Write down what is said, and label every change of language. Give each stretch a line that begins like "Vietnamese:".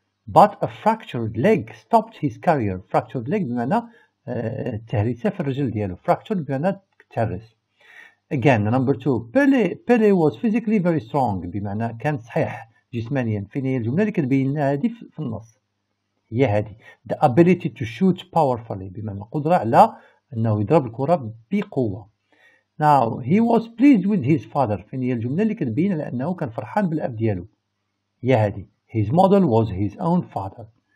English: But a fractured leg stopped his career.
Arabic: Fractured leg بمعنى تهريسة في الرجل ديالو. Fractured بمعنى تهرس.
English: Again, number 2, Pelé was physically very strong.
Arabic: بمعنى كان صحيح جسمانيا. فين هي الجملة اللي كتبين لنا هذه في النص؟ هي هذه.
English: The ability to shoot powerfully.
Arabic: بمعنى القدرة على أنه يضرب الكرة بقوة.
English: Now, he was pleased with his father.
Arabic: فين هي الجملة اللي كتبين على أنه كان فرحان بالأب ديالو؟ هي هذه.
English: His model was his own father.